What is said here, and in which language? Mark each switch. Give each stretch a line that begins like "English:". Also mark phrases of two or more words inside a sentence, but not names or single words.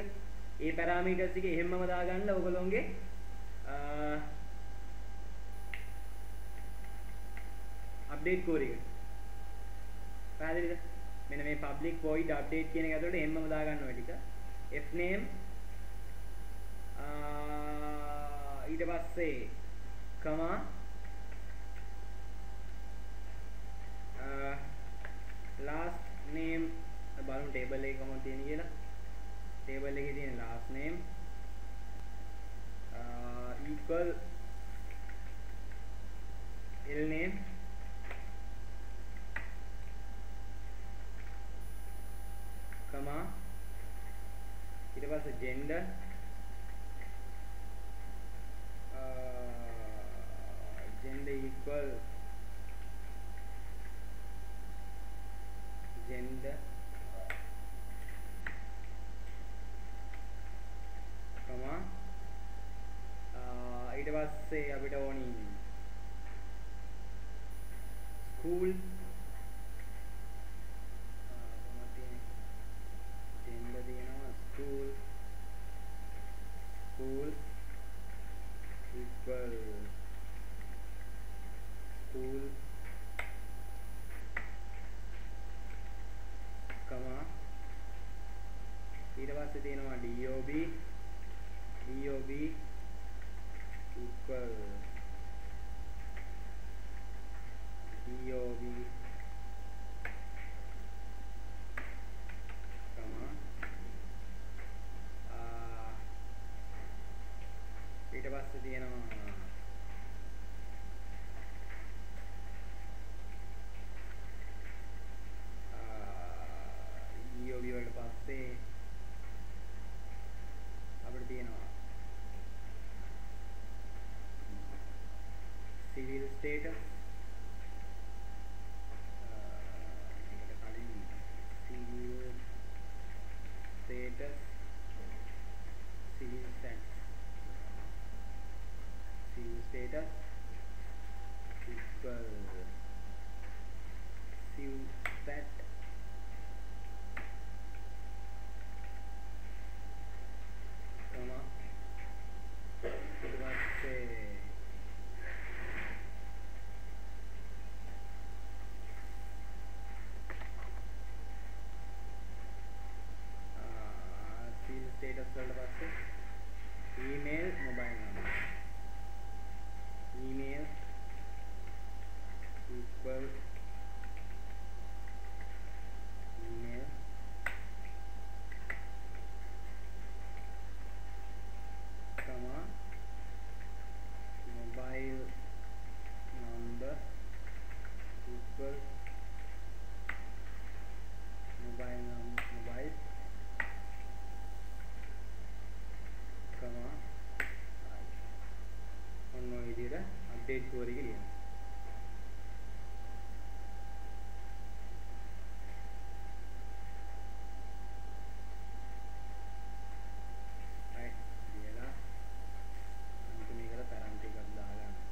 Sinhala: ඒ parameters ටික එහෙම්මම දාගන්න ඔයගොල්ලෝගේ
English: update query
Sinhala: එක. පැහැදිලිද? මෙන්න මේ
English: public void update
Sinhala: කියන එක ඇතුළට එහෙමම දාගන්න ඔය ටික.
English: f name
Sinhala: ඊට පස්සේ
English: comma last name
Sinhala: බලමු table එකේ කොහොමද තියෙන්නේ කියලා.
English: table
Sinhala: එකේ තියෙන
English: last name equal l name comma
Sinhala: ඊට පස්සේ
English: gender gender equal gender comma
Sinhala: ඊට පස්සේ අපිට ඕනි
English: school school equal school comma
Sinhala: පස්සේ තියෙනවා
English: DOB equal DOB
Sinhala: comma ඊට පස්සේ තියෙනවා DOB වලට පස්සේ අපිට තියෙනවා
English: civil status civil status equal civstat comma
Sinhala: ඊට පස්සේ
English: status
Sinhala: වලට පස්සේ
English: email mobile number email equal email comma mobile number equal mobile
Sinhala: ඔන්න ඔය විදිහට
English: update core
Sinhala: එක ලියන්න. right ලියලා අන්තිමේකට පැරන්ට් එකක් දාගන්න.